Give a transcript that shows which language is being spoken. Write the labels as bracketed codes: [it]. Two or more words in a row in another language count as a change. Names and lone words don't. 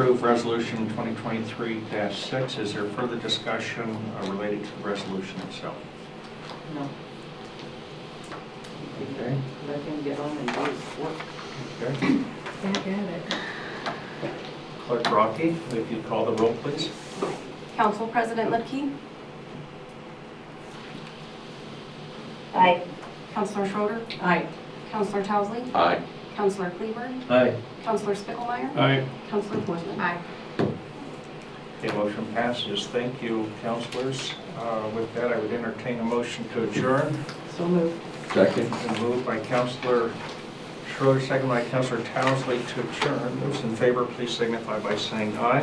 [en] approve resolution 2023-6. Is there further discussion related to the resolution itself? No. and get on and do work. Okay. Back at it. Clerk Rocky, if you'd call the roll, please. Council President Lipke, Aye. Councilor Schroeder, Aye. Councilor Towsley, Aye. Councilor Kleber, Aye. Councilor Spicklemeyer, Aye. Councilor Forsman. Aye. Okay, motion passes. Thank you, councilors. With that, I would entertain a motion to adjourn. So moved. Second. Been moved by Councilor Schroeder, second by Councilor Townsley to adjourn. Those in favor, please signify by saying aye.